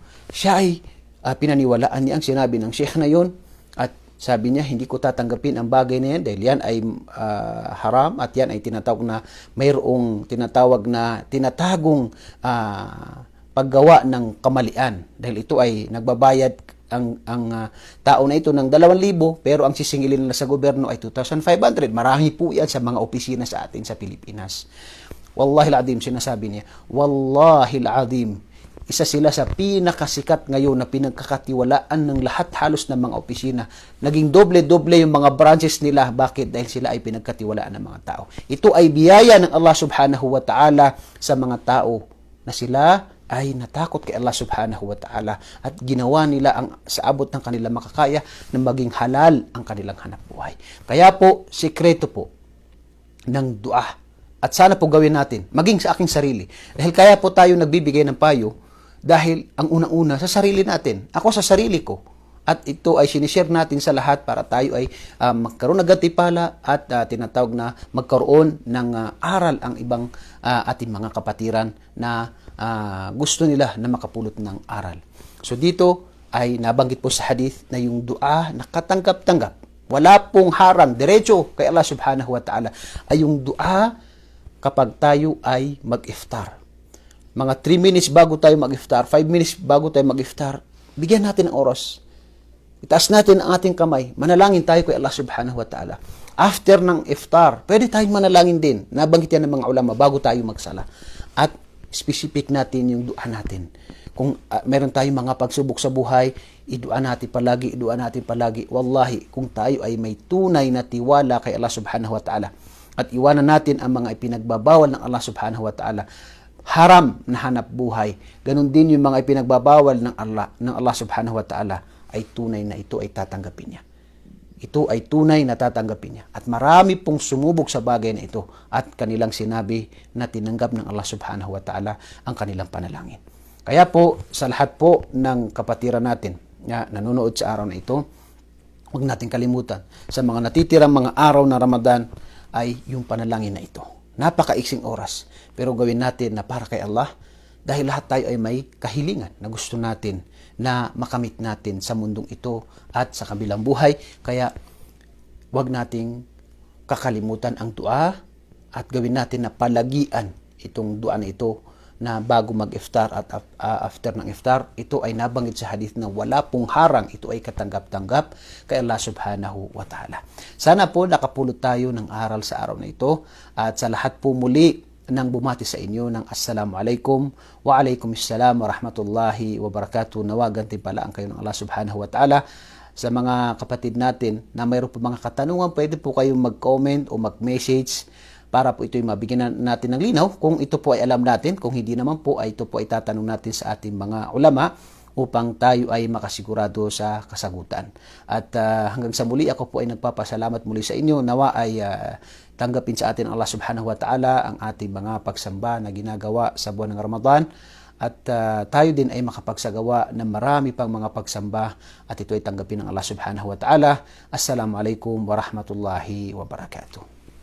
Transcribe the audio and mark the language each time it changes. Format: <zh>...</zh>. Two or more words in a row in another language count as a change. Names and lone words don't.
<tl>Siya ay pinaniwalaan niya ang sinabi ng sheikh na yun at sabi niya, hindi ko tatanggapin ang bagay na yan dahil yan ay haram at yan ay tinatawag na mayroong tinatagong paggawa ng kamalian dahil ito ay nagbabayad ang tao na ito ng 2,000 pero ang sisingilin nila sa gobyerno ay 2,500. Marami po yan sa mga opisina sa atin sa Pilipinas.</tl> <ar>والله العظيم,</ar> <tl>sinasabi niya,</tl> <ar>والله العظيم,</ar> <tl>isa sila sa pinakasikat ngayon na pinagkakatiwalaan ng lahat halos ng mga opisina. Naging doble-doble yung mga branches nila. Bakit? Dahil sila ay pinagkatiwalaan ng mga tao. Ito ay biyaya ng Allah</tl> <ar>سبحانه وتعالى</ar> <tl>sa mga tao na sila ay natakot kay Allah</tl> <ar>سبحانه وتعالى</ar> <tl>at ginawa nila sa abot ng kanilang makakaya na maging halal ang kanilang hanap buhay. Kaya po, sikreto po ng dua. At sana po gawin natin, maging sa aking sarili. Dahil kaya po tayo nagbibigay ng payo dahil ang unang-una sa sarili natin. Ako sa sarili ko. At ito ay sinishare natin sa lahat para tayo ay magkaroon ng gantimpala at tinatawag na magkaroon ng aral ang ibang ating mga kapatiran na gusto nila na makapulot ng aral. So dito ay nabanggit po sa hadith na yung dua na katanggap-tanggap. Wala pong harang, diretso kay Allah</tl> <ar>سبحانه وتعالى</ar> <tl>ay yung dua kapag tayo ay mag-iftar. Mga 3 minutes bago tayo mag-iftar, 5 minutes bago tayo mag-iftar, bigyan natin ng oras. Itaas natin ang ating kamay. Manalangin tayo kay Allah</tl> <ar>سبحانه وتعالى.</ar> <tl>After ng iftar, pwede tayong manalangin din. Nabanggit yan ng mga ulama bago tayo magsala. At specific natin yung dua natin. Kung meron tayong mga pagsubok sa buhay, idua natin palagi, idua natin palagi. Wallahi, kung tayo ay may tunay na tiwala kay Allah</tl> <ar>سبحانه وتعالى</ar> <tl>at iwanan natin ang mga ipinagbabawal ng Allah</tl> <ar>سبحانه وتعالى,</ar> <tl>haram na hanap buhay. Ganon din yung mga ipinagbabawal ng Allah</tl> <ar>سبحانه وتعالى</ar> <tl>ay tunay na ito ay tatanggapin niya. Ito ay tunay na tatanggapin niya. At marami pong sumubok sa bagay na ito at kanilang sinabi na tinanggap ng Allah</tl> <ar>سبحانه وتعالى</ar> <tl>ang kanilang panalangin. Kaya po, sa lahat po ng kapatiran natin na nanonood sa araw na ito, huwag natin kalimutan. Sa mga natitirang mga araw na Ramadan ay yung panalangin na ito. Napakaiksing oras. Pero gawin natin na para kay Allah dahil lahat tayo ay may kahilingan na gusto natin na makamit natin sa mundong ito at sa kabilang buhay. Kaya wag nating kakalimutan ang dua at gawin natin na palagian itong dua na ito na bago mag-iftar at after ng iftar. Ito ay nabanggit sa hadith na wala pong harang. Ito ay katanggap-tanggap kay Allah</tl> <ar>سبحانه وتعالى.</ar> <tl>Sana po nakapulot tayo ng aral sa araw na ito at sa lahat po muli nang bumati sa inyo ng</tl> <ar>السلام عليكم وعليكم السلام ورحمة الله وبركاته.</ar> <tl>Nawagan timpalaan kayo ng Allah</tl> <ar>سبحانه وتعالى.</ar> <tl>Sa mga kapatid natin na mayroon po mga katanungan, pwede po kayong mag-comment o mag-message para po ito'y mabigyan natin ng linaw. Kung ito po ay alam natin, kung hindi naman po ay ito po ay tatanong natin sa ating mga ulama upang tayo ay makasigurado sa kasagutan. At hanggang sa muli, ako po ay nagpapasalamat muli sa inyo. Nawa ay tanggapin sa atin Allah</tl> <ar>سبحانه وتعالى</ar> <tl>ang ating mga pagsamba na ginagawa sa buwan ng Ramadan. At tayo din ay makapagsagawa ng marami pang mga pagsamba at ito ay tanggapin ng Allah</tl> <ar>سبحانه وتعالى. السلام عليكم ورحمة الله وبركاته.</ar>